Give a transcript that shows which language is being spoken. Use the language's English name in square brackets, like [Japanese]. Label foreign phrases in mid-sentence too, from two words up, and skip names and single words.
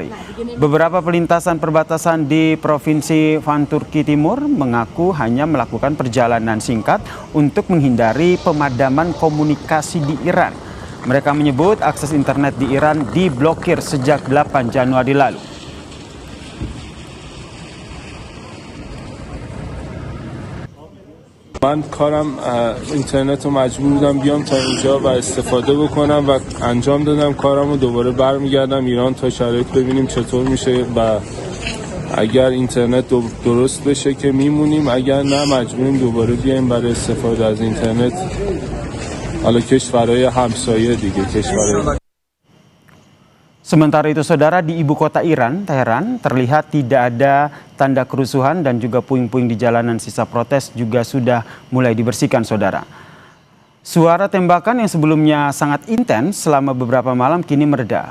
[Indonesian] Beberapa pelintasan perbatasan di Provinsi Van Turki Timur mengaku hanya melakukan perjalanan singkat untuk menghindari pemadaman komunikasi di Iran. Mereka menyebut akses internet di Iran diblokir sejak 8 Januari lalu. [Persian] من کارم اینترنت رو مجبور بودم بیام تا اینجا و استفاده بکنم و انجام دادم کارم رو. دوباره برمیگردم ایران تا شرایط ببینیم چطور میشه و اگر اینترنت درست بشه که میمونیم، اگر نه مجبوریم دوباره بیایم برای استفاده از اینترنت حالا کشورهای همسایه دیگه کشورهای. [Indonesian] Sementara itu saudara, di ibu kota Iran, Teheran, terlihat tidak ada tanda kerusuhan dan juga puing-puing di jalanan. Sisa protes juga sudah mulai dibersihkan saudara. Suara tembakan yang sebelumnya sangat intens selama beberapa malam kini mereda.